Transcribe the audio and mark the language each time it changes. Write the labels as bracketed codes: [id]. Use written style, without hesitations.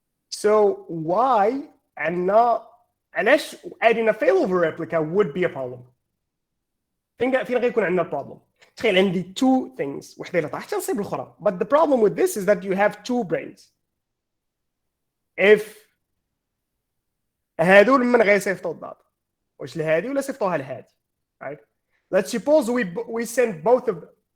[en] So why علاش adding a failover replica would be a problem. [ar] فين غيكون عندنا problem. تخيل عندي two things وحده اللي طاحت تنصيب الاخرى. [en] But the problem with this is that you have two brains. [ar] If هادو من غيصيفطوا الداتا واش لهادي ولا صيفطوها لهادي right. [en] Let's suppose we send both of them.